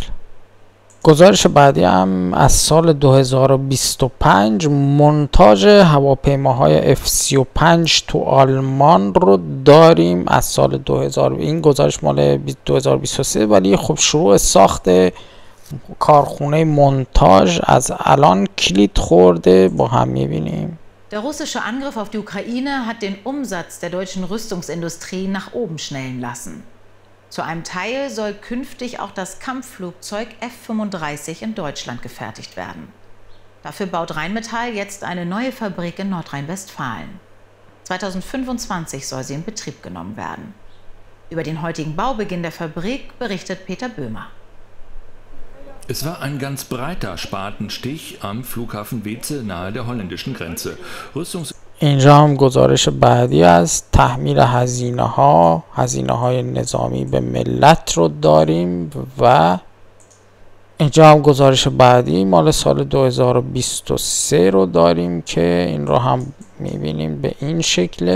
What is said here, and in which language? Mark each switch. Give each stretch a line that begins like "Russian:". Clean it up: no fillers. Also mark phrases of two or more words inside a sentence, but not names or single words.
Persian: گزارش بعدی هم از سال 2025 مونتاژ هواپیماهای F-35 تو آلمان رو داریم از سال 2000. این گزارش مال 2023 ولی خب شروع ساخت کارخونه مونتاژ از الان کلید خورده، با هم می‌بینیم.
German: Der russische Angriff auf die Ukraine hat den Umsatz der deutschen Rüstungsindustrie nach oben schnellen lassen. Zu einem Teil soll künftig auch das Kampfflugzeug F-35 in Deutschland gefertigt werden. Dafür baut Rheinmetall jetzt eine neue Fabrik in Nordrhein-Westfalen. 2025 soll sie in Betrieb genommen werden. Über den heutigen Baubeginn der Fabrik berichtet Peter Böhmer. Es war ein ganz breiter Spatenstich am Flughafen Weeze nahe der holländischen Grenze.
Persian: اینجا هم گزارش بعدی از تحمیل هزینه های نظامی به ملت رو داریم و اینجا هم گزارش بعدی مال سال 2023 رو داریم که این رو هم میبینیم به این شکله.